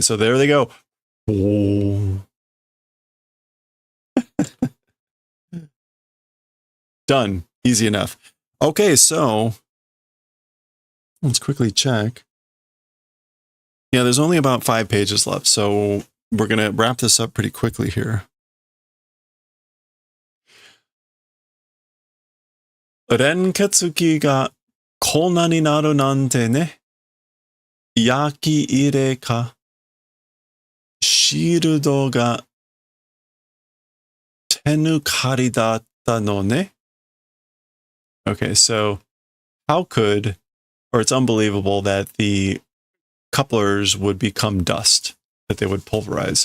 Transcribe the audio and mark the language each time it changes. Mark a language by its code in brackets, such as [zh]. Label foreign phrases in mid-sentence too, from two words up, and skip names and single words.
[en] So there they go. Oh. Done. Easy enough. Okay, so let's quickly check. Yeah, there's only about 5 pages left, so we're going to wrap this up pretty quickly here. [ja] 連結器がこんなになるなんてね. 焼き入れかシールドが手抜かりだったのね. [en] Okay, so how could, or it's unbelievable that the couplers would become dust, that they would pulverize.